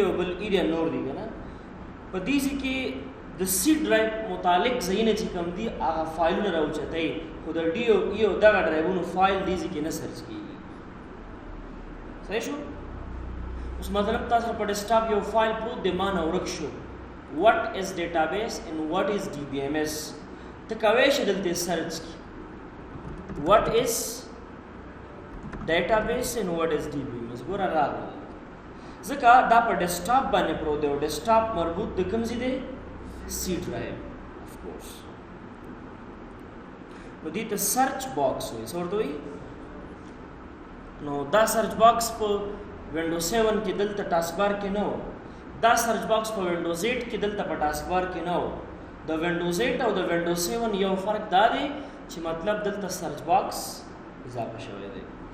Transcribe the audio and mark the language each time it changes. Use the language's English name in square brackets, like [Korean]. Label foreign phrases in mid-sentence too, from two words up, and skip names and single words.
[Pashto] او بل ای دی نور دی که نه په دې ځای کې د [English] C drive [Pashto] متعلق ځایونه چې کوم دي هغه فایلونه راوچتئ خو د ډي او ای او دغه ډرایوونو فایل دې ځای کې نه سرچ کېږي صحیح شو اوس مطلب تاسو په ډیسکټاپ یو فایل پروت دی ما نه ورک شو [English] what is database and what is DBMS [Pashto] ته کولی شې دلته سرچ کړي [English] what is database and what is DBMS [Pashto] ګوره راغله ځکه دا په ډیسکټاپ باندې پروت دی او ډیسکټاپ مربوط د کوم ځای دی [English] C drive of course [Pashto] نو دې ته [English] search box [Pashto] وایي څه ورته وایي نو دا [English] search box [Pashto] په وینډو 7 کې دلته [English] task bar [Pashto] کې نه و دا [English] search box [Pashto] په وینډوز 8 کې دلته په [English] task bar [Pashto] کې نه و د وینډوز 8 او د وینډوز 7 یو فرق دا دی چې مطلب دلته [English] search box [Pashto] اضافه شوی دی